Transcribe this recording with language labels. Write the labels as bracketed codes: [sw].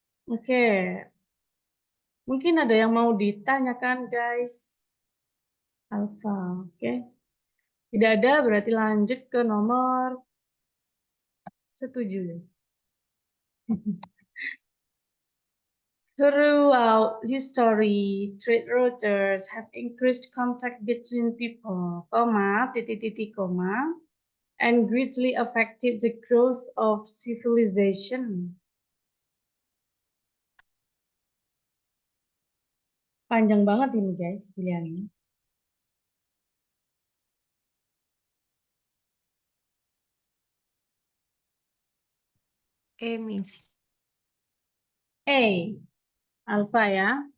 [id] Oke. Mungkin ada yang mau ditanyakan guys. Alpha, oke. Tidak ada berarti lanjut ke nomor 7. [en] Throughout history, trade routes have increased contact between people, [id] titik-titik, [en] and greatly affected the growth of civilization. [id] Panjang banget ini guys, pilihannya. Miss. A, alpha ya.